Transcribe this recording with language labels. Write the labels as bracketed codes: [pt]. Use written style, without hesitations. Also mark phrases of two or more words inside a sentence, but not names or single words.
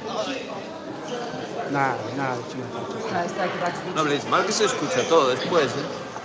[ro] N-are ce mai face. Stai, că dacă... [es] No habléis mal que se escucha todo después, ¿eh?